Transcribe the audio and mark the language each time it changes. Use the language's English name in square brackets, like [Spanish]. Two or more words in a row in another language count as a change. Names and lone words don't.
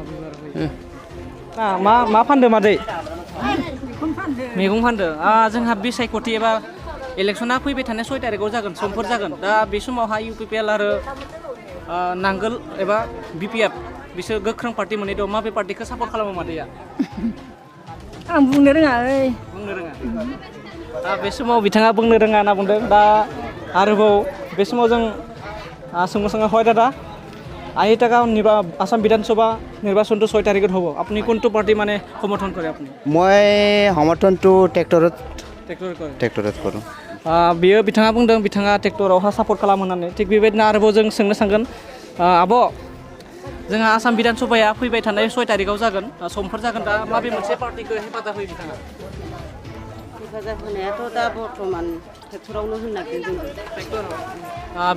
[Bodo] मा फानदो मादै मैगं फानदो जोंहा बिसायख'थि एबा इलेक्सना फैबाय थानाय 6 तारिखआव जागोन समफोर जागोन दा बे समावहा इउपिपिएल आरो नांगोल एबा बिपिएफ बिसोर गोख्रों पार्टि मोननै दं माबे पार्टिखौ सापर्ट खालामो मादैया आं बुंनो रोङा बे समाव बिथाङा बुंनो रोङा होनना बुंदों दा आरोबाव बे समाव जों सोंनो [Assamese] হয় দাদা 80 টাকা আসাম বিধানসভা নির্বাচনটো 6 তাৰিখত হ'ব আপুনি কোনটো পাৰ্টি মানে সমৰ্থন কৰে আপুনি মই সমৰ্থনটো ট্ৰেক্টৰত কৰোঁ [Bodo] बियो बिथाङा बुंदों बिथाङा ट्रेक्टरावहा सापर्ट खालामो होननानै थिग बेबायदिनो आरोबाव जों सोंनो सानगोन आब' जोंहा आसाम बिधान सभाया फैबाय थानाय 6 तारिखआव जागोन समफोर जागोन दा माबे मोनसे पार्टिखौ हेफाजाब होयो बिथाङा हेफाजाब होनायाथ' दा बर्थमान ट्रेक्टरावनो होनो नागिरदों जों